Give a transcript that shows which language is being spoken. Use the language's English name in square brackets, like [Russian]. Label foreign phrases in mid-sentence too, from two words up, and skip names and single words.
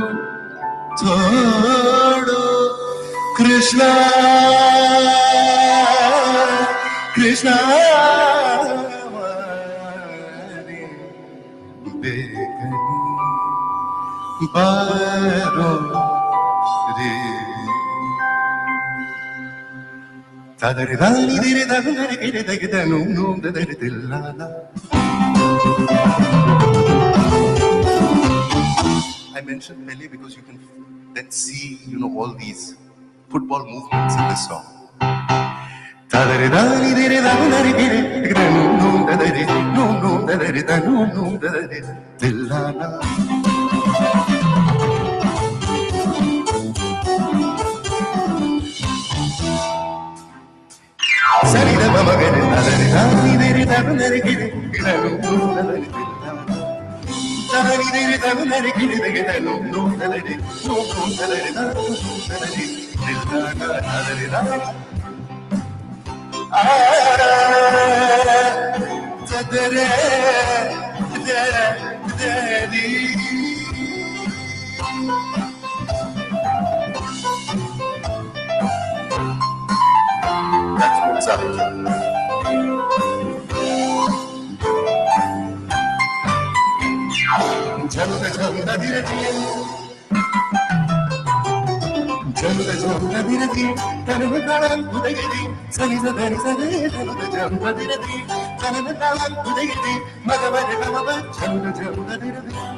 [English] Thodo Krishna Krishna Begani Baro Re Tadari dani dire dani kire dagda num dadari dillana. I mentioned Pele because you can then see, all these football movements in this song. Tadari dani dire dani kire dagda num dadari dillana. Sari da mama gare dadari dani dire dani kire dani dire dani kire dagda num dadari dadari dani tadare dadari. That's what's up. Janda janda dirati, janda janda dirati, tanam talam udagidi, sani sadani sade, janda dirati, tanam talam udagidi, magavare magava, janda janda dirati.